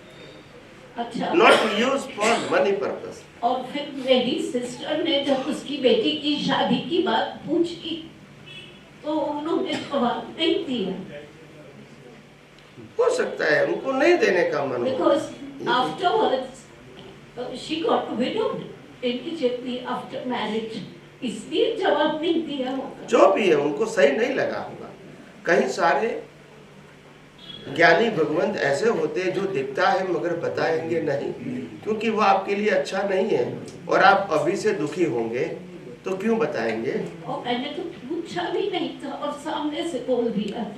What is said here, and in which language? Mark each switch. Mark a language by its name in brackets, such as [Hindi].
[Hindi] अच्छा, [English] Not use for money purpose. [Hindi] और फिर मेरी सिस्टर ने जब उसकी बेटी की शादी की बात पूछी तो उन्होंने जवाब नहीं दिया। हो सकता है उनको नहीं देने का मन हो। [English] Because afterwards she got widowed immediately after marriage, [Hindi] इसलिए जवाब नहीं दिया होगा। जो भी है उनको सही नहीं लगा होगा। कई सारे ज्ञानी भगवंत ऐसे होते हैं जो दिखता है मगर बताएंगे नहीं, क्योंकि वो आपके लिए अच्छा नहीं है और आप अभी से दुखी होंगे तो क्यों बताएंगे। और मैंने तो पूछा भी नहीं था और सामने से बोल दिया।